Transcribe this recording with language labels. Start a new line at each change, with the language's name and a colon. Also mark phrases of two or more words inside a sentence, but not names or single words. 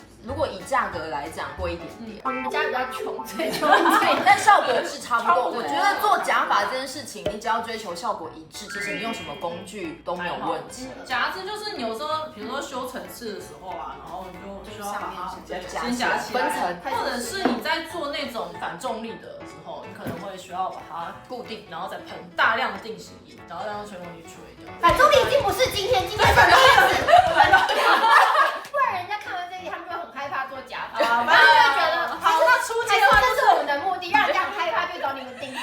Chinese: 如果以價格來講，貴一點點。你們家比較窮，所以但效果是差不多。我覺得做假髮這件事情，你只要追求效果一致，其實你用什麼工具都沒有問題。夾子就是你有時候，比如說修層次的時候啊，然後你就需要把它先夾起來，分層，或者是你在做那種反重力的时候，你可能会需要把它固定，然后再喷大量的定型液，然后让吹风机吹掉。反重力已经不是今天是什么意思？不然人家看完这里，他们就很害怕做假髮，反正就觉得好，那出街的话，这是我们的目的，让人家很害怕，就找你们定制。